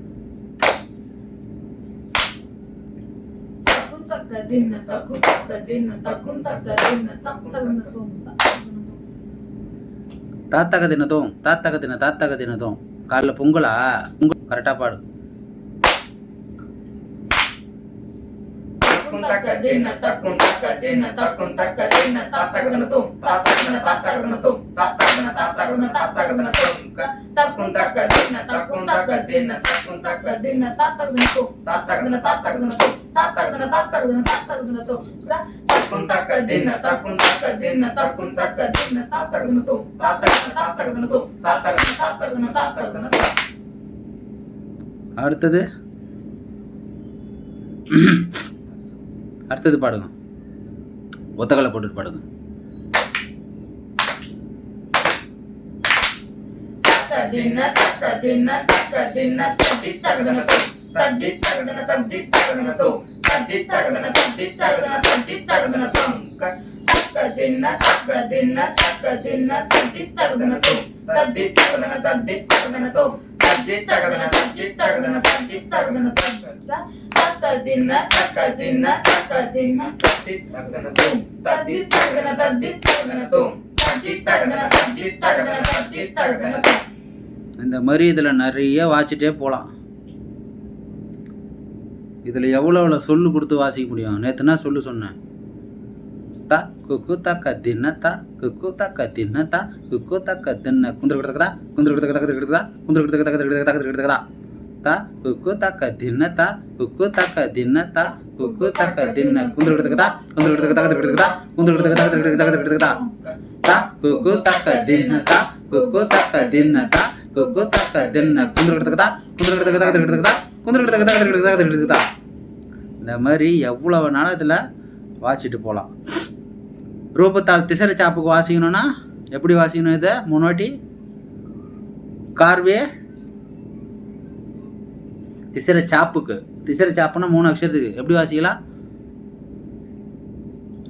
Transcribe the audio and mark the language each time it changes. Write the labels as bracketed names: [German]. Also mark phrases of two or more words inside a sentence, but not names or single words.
[Tamil] தாத்தக தினதும் தாத்தக தினதும் காலைல பொங்கலா கரெக்டாக பாடு. taka dina takun taka dina takun taka dina tatakana tum tatakana tatakana tum tatakana tatakana tatakana tum takun taka dina takun taka dina takun taka dina tatakana tum tatakana tatakana tum tatakana tatakana tatakana tum takun taka dina takun taka dina takun taka dina tatakana tum tatakana tatakana tum tatakana tatakana tatakana tum. அடுத்தது பாடுங்க. ஒத்தகலை போட்டுட்டு பாடுங்க. தகதின தகதின தகதின தடி தகதன தடி தகதன தடி தகதன தடி தகதன தடி தகதன தடி தகதன தகதின தகதின தகதின தடி தகதன தடி தகதன தடி தகதன தடி தகதன தடி தகதன தடி தகதன takadina takadina takadina tadi takadana tum tadi takadana tadi takadana tum tadi takadana tadi takadana tadi takadana tum. இந்த மாதிரி இதில் நிறைய வாசிட்டே போகலாம். இதில் எவ்வளோ சொல்லு கொடுத்து வாசிக்க முடியும்? நேற்றுனா சொல்லு சொன்னேன். த குக்கு தக்க தின்ன த குக்கு தக்க தின்ன த குக்கு தக்க தின்ன குந்திர கிடக்குதா குந்திர கிடக்கு தக்க கிடக்குதா குந்திர கிடக்கு தக்க கிடக்கு கிடக்குதா ता कुकु तक दिन ता कुकु तक दिन ता कुकु तक दिन कुंदर कता कुंदर कता कता कुंदर कता कता कता ता कुकु तक दिन ता कुकु तक दिन ता कुकु तक दिन कुंदर कता कुंदर कता कता कुंदर कता कता இந்த மாதிரி எவ்வளவு நாள் இதில் வாசிட்டு போகலாம். ரூபத்தால் திசரை சாப்புக்கு வாசிக்கணும்னா எப்படி வாசிக்கணும்? இதை 3 வாட்டி கார்வே திசரை சாப்புக்கு. திசரை சாப்புன்னா 3 அக்ஷரத்துக்கு எப்படி வாசிக்கலாம்?